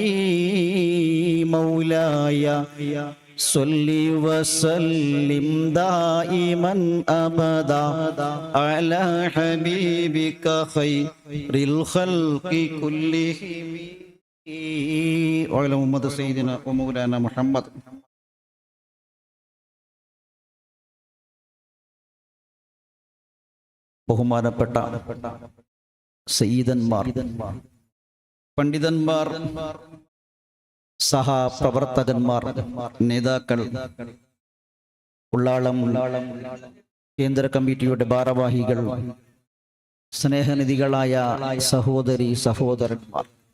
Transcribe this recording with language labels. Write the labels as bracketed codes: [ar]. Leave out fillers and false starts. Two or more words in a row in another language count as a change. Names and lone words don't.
[ar] مولاي صل وسلم دائما أبدا على حبيبك خير الخلق كلهم وعلى محمد سيدنا ومولانا محمد. [ml] ബഹുമാനപ്പെട്ട സയ്യിദന്മാർ, പണ്ഡിതന്മാർ, സഹപ്രവർത്തകന്മാർ, നേതാക്കൾ, ഉള്ളാളം കേന്ദ്ര കമ്മിറ്റിയുടെ ഭാരവാഹികൾ, സ്നേഹനിധികളായ സഹോദരി സഹോദരന്മാർ,